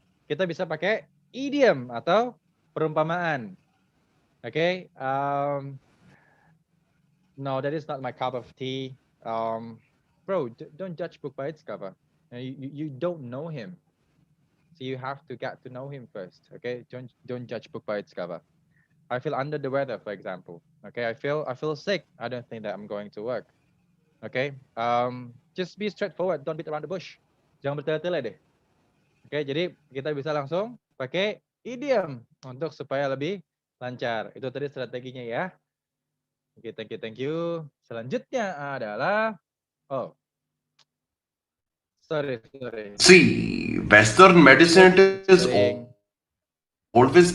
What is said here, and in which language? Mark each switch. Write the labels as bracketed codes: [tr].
[id] Kita bisa pakai idiom atau perumpamaan. [en] Okay. No, that is not my cup of tea. Bro, don't judge book by its cover. You don't know him. So you have to get to know him first, okay? Don't judge book by its cover. I feel under the weather, for example. Okay, I feel sick. I don't think that I'm going to work. Okay, just be straightforward. Don't beat around the bush. [id] Jangan bertele-tele deh. Okay, jadi kita bisa langsung pakai idiom untuk supaya lebih lancar. Itu tadi strateginya ya. Oke, thank you. Selanjutnya adalah sorry. [en] See, Western medicine is always